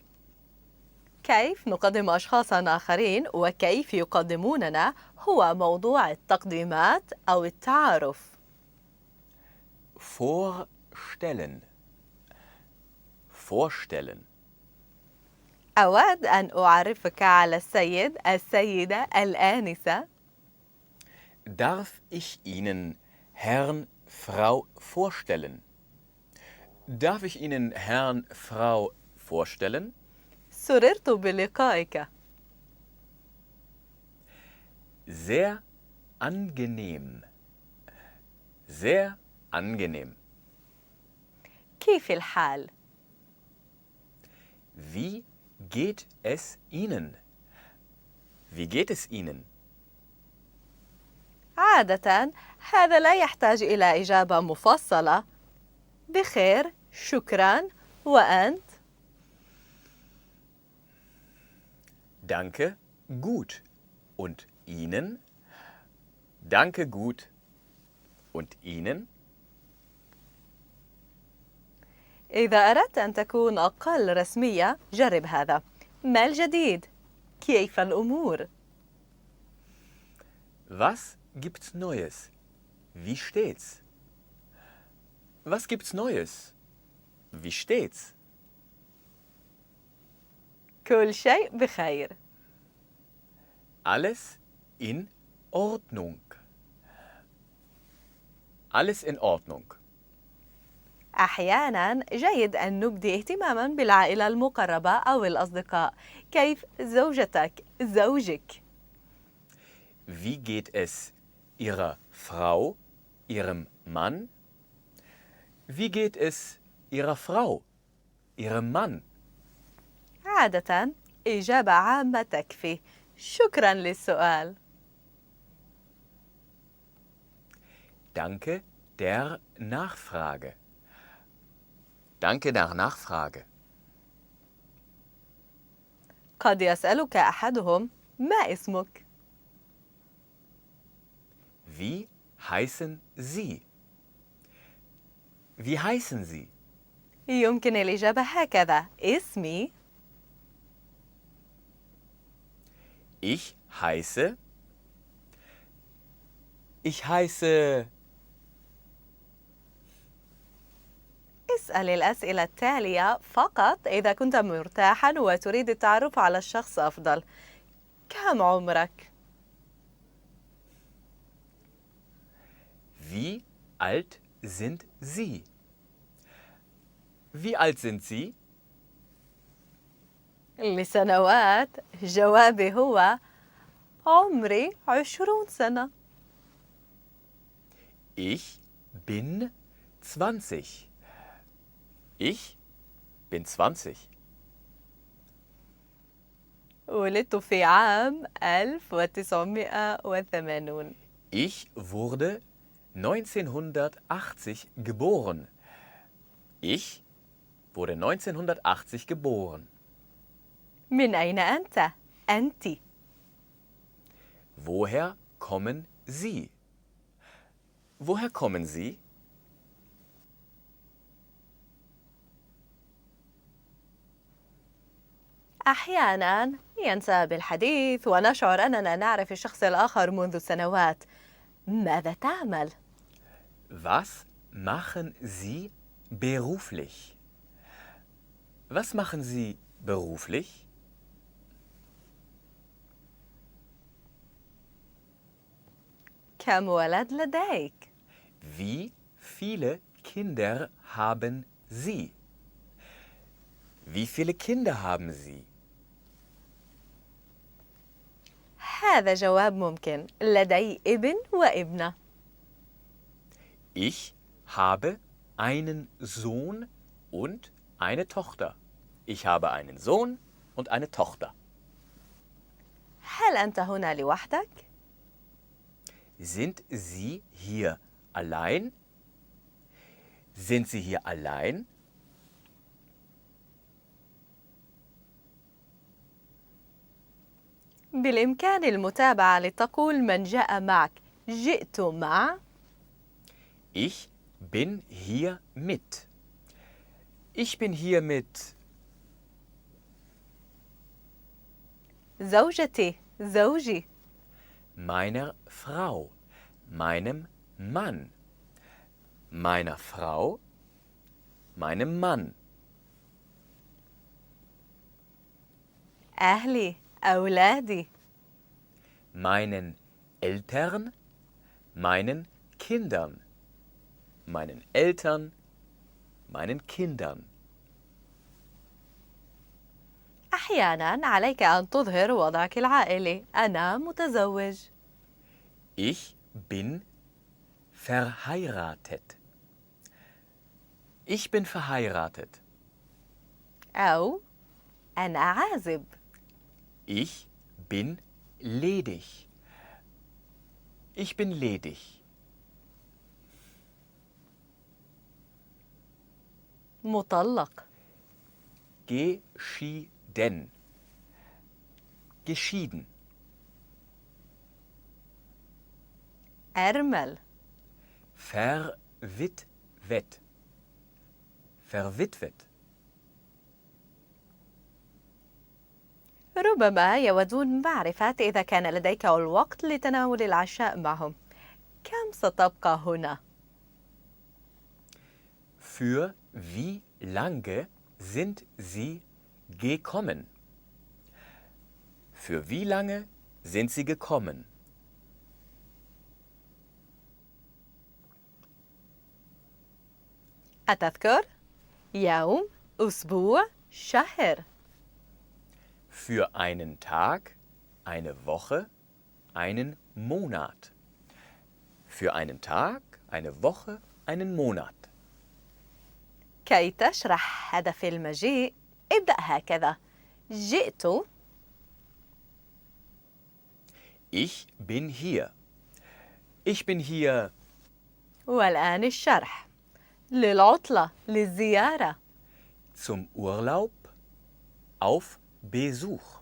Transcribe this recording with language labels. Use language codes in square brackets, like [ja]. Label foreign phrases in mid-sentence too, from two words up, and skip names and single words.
[ar] كيف نقدم أشخاصاً آخرين وكيف يقدموننا هو موضوع التقديمات أو التعارف. [de] Vorstellen. Vorstellen. [ar] أود أن أعرفك على السيد، السيدة، الآنسة. [de] Darf ich Ihnen Herrn, Frau vorstellen? Darf ich Ihnen Herrn, Frau vorstellen? [ar] سررت بلقائك. [de] Sehr angenehm. Sehr angenehm. [ar] كيف الحال؟ [de] Wie geht es Ihnen? Wie geht es Ihnen? [ar] عادة هذا لا يحتاج إلى إجابة مفصلة. بخير، شكراً، وأنت؟ [de] Danke, gut. Und Ihnen? Danke, gut. Und Ihnen? [ar] إذا أردت أن تكون أقل رسمية، جرب هذا. ما الجديد؟ كيف الأمور؟ [de] Was gibt's Neues? Wie steht's? Was gibt's Neues? Wie steht's? [ar] كل شيء بخير. [de] Alles in Ordnung. Alles in Ordnung. [ar] أحياناً جيد أن نبدي اهتماماً بالعائلة المقربة أو الأصدقاء. كيف زوجتك، زوجك؟ [de] Wie geht es Ihrer Frau, Ihrem Mann? Wie geht es Ihrer Frau, Ihrem Mann? [ar] عادة إجابة عامة تكفي. شكراً للسؤال. [de] Danke der Nachfrage. Danke der Nachfrage. [ar] قد يسألك أحدهم: ما اسمك؟ [de] Wie heißen Sie? Wie heißen Sie? [ar] يمكن الإجابة هكذا: اسمي. [de] Ich heiße. Ich heiße. [ar] اسأل الأسئلة التالية فقط إذا كنت مرتاحاً وتريد التعرف على الشخص أفضل. كم عمرك؟ [de] Wie alt sind Sie? Wie alt sind Sie? [ar] لسنوات. جوابي هو: عمري 20 سنة. [de] Ich bin 20. Ich bin 20. [ar] ولدت في عام 1980. [de] Ich wurde 1980 geboren. Ich wurde 1980 geboren. [ar] من أين أنت؟ أنت. [de] Woher kommen Sie? Woher kommen Sie? [ar] أحياناً ينسى بالحديث ونشعر أننا نعرف الشخص الآخر منذ سنوات. ماذا تعمل؟ [de] Was machen Sie beruflich? Was machen Sie beruflich? [ar] كم ولد لديك؟ [de] Wie viele Kinder haben Sie? Wie viele Kinder haben Sie? [ar] هذا جواب ممكن. لدي ابن وابنة. [de] Ich habe einen Sohn und eine Tochter. Ich habe einen Sohn und eine Tochter. [ar] هل أنت هنا لوحدك؟ [de] Sind Sie hier allein? Sind Sie hier allein? [ar] بالإمكان المتابعة لتقول من جاء معك. جئت مع. [de] Ich bin hier mit. Ich bin hier mit [ar] زوجتي، زوجي. [de] meiner Frau, meinem Mann. Meiner Frau, meinem Mann. [ar] أهلي، أولادي. [de] Meinen Eltern, meinen Kindern. Meinen Eltern, meinen Kindern. [ar] أحياناً عليك أن تظهر وضعك العائلي. أنا متزوج. [de] Ich bin verheiratet. Ich bin verheiratet. [ar] أو أنا عازب. [de] Ich bin ledig. Ich bin ledig. [ar] مطلق. [de] Geschieden. Geschieden. [ar] أرمل. [de] Verwitwet. Verwitwet. [ar] ربما يودون معرفة إذا كان لديك الوقت لتناول العشاء معهم. كم ستبقى هنا؟ [de] Für wie lange sind Sie gekommen? Für wie lange sind Sie gekommen? [ar] أتذكر؟ يوم، أسبوع، شهر. [de] Für einen Tag, eine Woche, einen Monat. Für einen Tag, eine Woche, einen Monat. [ar] كي تشرح هدف المجيء ابدأ هكذا. جئت. [de] Ich bin hier. Ich bin hier [ar] والآن الشرح. للعطلة، للزيارة. [de] zum Urlaub auf Besuch.